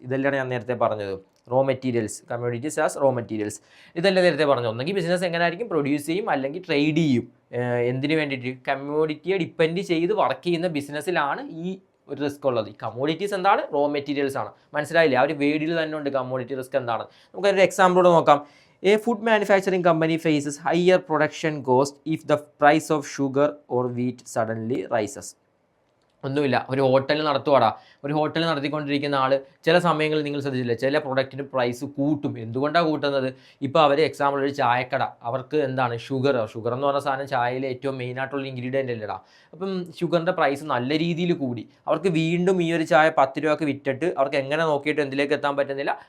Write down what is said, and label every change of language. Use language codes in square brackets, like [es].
[ml] ഇതെല്ലാം ഞാൻ നേരത്തെ പറഞ്ഞത്. Raw materials, [en] Commodities as raw materials. [ml] ഇതെല്ലാം നേരത്തെ പറഞ്ഞു. ഒന്നെങ്കിൽ ബിസിനസ് എങ്ങനെയായിരിക്കും? പ്രൊഡ്യൂസ് ചെയ്യും, അല്ലെങ്കിൽ ട്രേഡ് ചെയ്യും. എന്തിനു വേണ്ടിയിട്ട്? കമ്മോഡിറ്റിയെ ഡിപ്പെൻഡ് ചെയ്ത് വർക്ക് ചെയ്യുന്ന ബിസിനസ്സിലാണ് ഈ ഒരു റിസ്ക് ഉള്ളത്. ഈ കമ്മോഡിറ്റീസ് എന്താണ്? റോ മെറ്റീരിയൽസ് ആണ്. മനസ്സിലായില്ലേ? ആ ഒരു വേർഡിൽ തന്നെ ഉണ്ട് കമ്മോഡിറ്റി റിസ്ക് എന്താണ്. നമുക്കൊരു എക്സാമ്പിളോട് നോക്കാം. [en] A food manufacturing company faces higher production cost if the price of sugar or wheat suddenly rises. [ml] ഒന്നുമില്ല, ഒരു ഹോട്ടൽ നടത്തുവാടാ. ഒരു ഹോട്ടൽ നടത്തിക്കൊണ്ടിരിക്കുന്ന ആൾ ചില സമയങ്ങളിൽ നിങ്ങൾ ശ്രദ്ധിച്ചില്ല, ചില പ്രൊഡക്റ്റിന് പ്രൈസ് കൂട്ടും. എന്തുകൊണ്ടാണ് കൂട്ടുന്നത്? ഇപ്പോൾ അവർ എക്സാമ്പിൾ ഒരു ചായക്കട, അവർക്ക് എന്താണ് ഷുഗർ എന്ന് പറഞ്ഞ സാധനം ചായയിലെ ഏറ്റവും മെയിനായിട്ടുള്ള ഇൻഗ്രീഡിയൻ്റ് അല്ലേടാ. അപ്പം ഷുഗറിൻ്റെ പ്രൈസ് നല്ല രീതിയിൽ കൂടി. അവർക്ക് വീണ്ടും ഈ ഒരു ചായ 10 രൂപയ്ക്ക് വിറ്റിട്ട് അവർക്ക് എങ്ങനെ നോക്കിയിട്ട് എന്തിലേക്ക് എത്താൻ പറ്റുന്നില്ല?